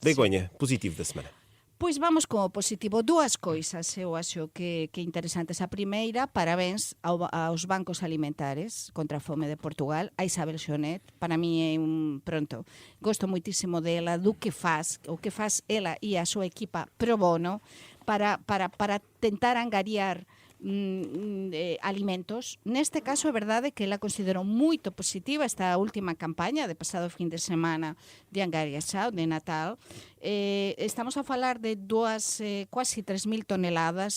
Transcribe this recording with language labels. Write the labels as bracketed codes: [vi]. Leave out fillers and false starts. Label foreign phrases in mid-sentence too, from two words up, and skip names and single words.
[pt] Begonha, positivo da semana. [gl] Pois vamos con o positivo. Dúas coisas eu acho que interesantes. [pt] A primeira, parabéns aos bancos alimentares contra a fome de Portugal, a Isabel Xonet. [gl] Para mí é gosto moitísimo dela, do que faz, o que faz ela e a súa equipa pro bono para tentar angariar alimentos. Neste caso é verdade que ela considerou moito positiva esta última campaña de pasado fin de semana de Angariaxao, de Natal. [pt] Estamos a falar de quase 3.000 toneladas.